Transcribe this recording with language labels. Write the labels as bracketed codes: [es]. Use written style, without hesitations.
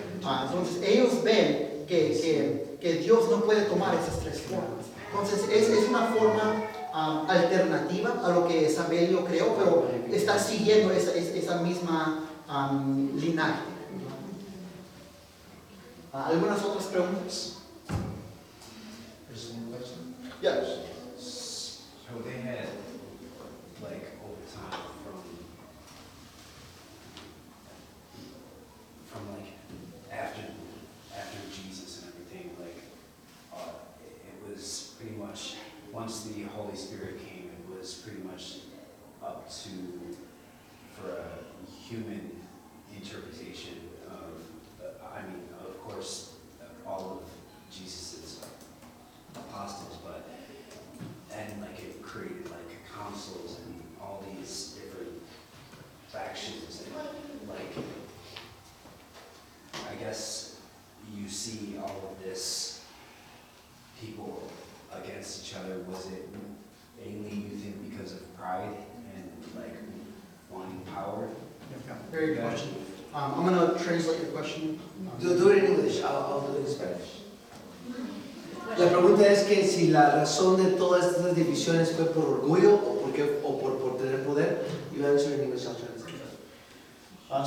[es] Entonces, ellos ven que Dios no puede tomar esas tres formas. Entonces, es una forma alternativa a lo que Sabelio creó, pero está siguiendo esa misma linaje. ¿Algunas otras preguntas? [en] Yes. So they had, like, over time, from like, after Jesus and everything, like, it was pretty much, once the Holy Spirit came, it was pretty much up to, for a human interpretation of, of course, all of Jesus's apostles, and like it created like councils and all these different factions, and like I guess you see all of this people against each other. Was it mainly, you think, because of pride and like wanting power? Very good question. I'm going to translate your question. Do it in English, I'll do it in Spanish. [es] La pregunta es que si la razón de todas estas divisiones fue por orgullo o por tener poder. [en] You answer in English, I'll translate.